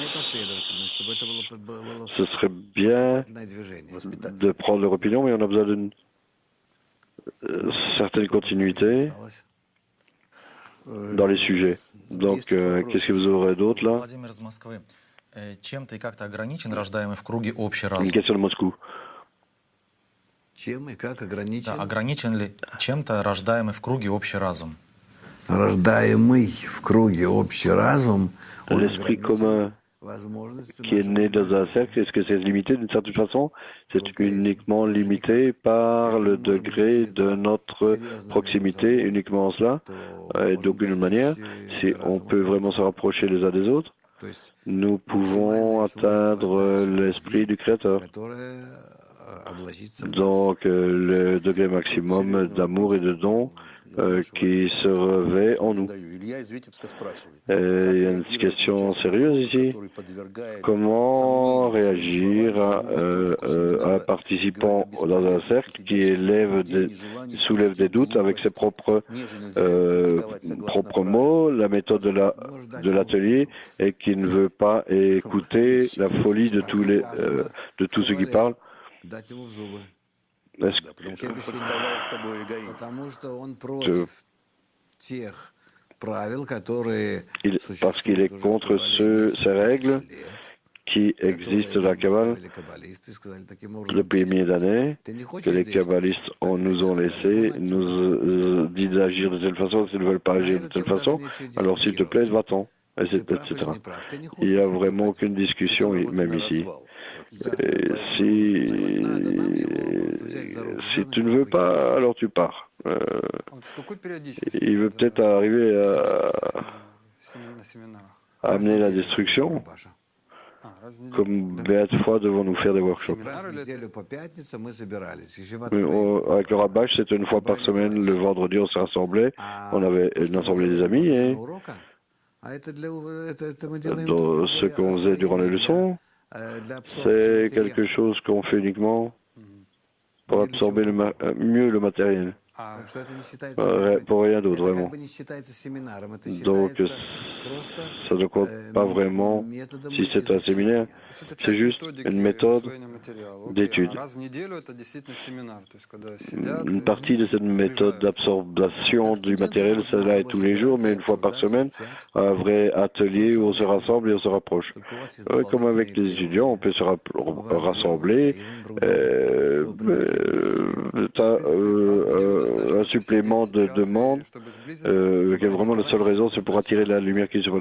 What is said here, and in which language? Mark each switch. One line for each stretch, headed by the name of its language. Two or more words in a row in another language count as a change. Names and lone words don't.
French: Ce serait bien de prendre leur opinion, mais on a besoin d'une certaine continuité dans les sujets. Donc, qu'est-ce que vous aurez d'autre là? Une question de Moscou.
Russian: Чем и как Да, ограничен ограничен ли чем-то рождаемый в круге общий разум? рождаемый в круге общий разум, он
French: L'esprit
Russian: ограничен
French: commun
Russian: возможностью
French: qui est
Russian: нашего
French: né dans un cercle,
Russian: сближения.
French: est-ce que c'est limité d'une certaine façon? C'est
Russian: Только этим,
French: uniquement
Russian: больше
French: limité
Russian: никак.
French: par
Russian: Если
French: le
Russian: мы можем
French: degré de
Russian: сблизиться
French: notre
Russian: серьезно между
French: proximité,
Russian: собой,
French: uniquement cela.
Russian: то мы
French: Et
Russian: можем
French: d'aucune manière,
Russian: достичь
French: si on
Russian: разума
French: peut vraiment se
Russian: Творца.
French: rapprocher les uns des autres,
Russian: То есть
French: nous pouvons
Russian: максимальные свойства
French: atteindre
Russian: отдачи
French: l'esprit
Russian: любви,
French: du Créateur.
Russian: которая облачится в нас.
French: Donc, le degré
Russian: Тут
French: maximum
Russian: серьезный
French: d'amour
Russian: вопрос
French: et de don
Russian: из нашего
French: qui se revêt en nous.
Russian: задаю. Илья из Витебска спрашивает,
French: Et
Russian: как
French: il y a une
Russian: реагировать на
French: question
Russian: участника
French: sérieuse
Russian: круга,
French: ici.
Russian: который подвергает
French: Comment
Russian: сомнению своими
French: réagir
Russian: словами саму методику
French: à un
Russian: семинара и говорит
French: participant
Russian: о
French: dans un
Russian: бесполезности
French: cercle qui
Russian: сидящих вокруг людей,
French: soulève des doutes avec ses
Russian: ниже нельзя его критиковать согласно
French: propres mots, la méthode
Russian: Можешь дать
French: de
Russian: ему
French: l'atelier,
Russian: выговор.
French: et qui ne veut pas écouter la folie de de tous ceux qui
Russian: Ковалев,
French: parlent?
Russian: дать ему в зубы.
French: Est-ce
Russian: Да, потому что он представляет собой эгоизм. Потому что он
French: que
Russian: против тех правил, которые
French: parce qu'il est
Russian: существуют уже в
French: contre
Russian: Кабале
French: ces règles
Russian: несколько тысяч лет,
French: qui
Russian: которые
French: existent dans la
Russian: нам
French: Kabbale
Russian: оставили каббалисты и сказали таким образом
French: depuis milliers
Russian: действовать.
French: d'années,
Russian: Ты не
French: que
Russian: хочешь
French: les
Russian: действовать?
French: kabbalistes
Russian: Так
French: nous
Russian: люди
French: ont
Russian: сказали,
French: laissé,
Russian: вон
French: nous
Russian: отсюда.
French: disent d'agir de telle façon, s'ils ne veulent pas
Russian: На
French: agir de
Russian: эту
French: telle
Russian: тему даже
French: façon,
Russian: нечего
French: alors s'il te plaît,
Russian: дискутировать.
French: va-t'en,
Russian: Ты прав
French: etc.
Russian: или не прав? Ты не
French: Il n'y a
Russian: хочешь,
French: vraiment
Russian: выходи.
French: aucune discussion,
Russian: Работа
French: même
Russian: на
French: ici.
Russian: развал. Да.
French: Et
Russian: Поэтому надо нам его просто взять за руку.
French: si tu ne veux pas, alors tu pars.
Russian: Вот с какой периодичностью
French: Il veut peut-être arriver
Russian: на семинарах?
French: à amener la destruction.
Russian: Паша. Раз в неделю.
French: Combien de fois devons nous faire des workshops?
Russian: Семинар Раз в или неделю по пятницам мы собирались.
French: Avec le Rabbach, c'était une fois par semaine. Le vendredi, on se rassemblait. On avait une assemblée des amis. Et dans ce qu'on faisait durant les leçons, c'est quelque chose qu'on fait uniquement pour absorber mieux le matériel.
Russian: А,
French: Pour rien d'autre, vraiment. Donc, ça ne compte pas vraiment si c'est un séminaire.
Russian: это
French: C'est
Russian: часть
French: juste
Russian: методики
French: une méthode
Russian: усвоения материала. Окей,
French: d'étude.
Russian: а раз в неделю это действительно семинар, то есть когда сидят
French: Une
Russian: и
French: partie de cette méthode d'absorption du matériel, cela est tous les jours, mais une fois par semaine, un vrai atelier où on se rassemble et on se rapproche. Comme avec les étudiants, on peut se rassembler. T'as un supplément de demande, qui est vraiment la seule raison, c'est pour attirer la lumière qui est sur le.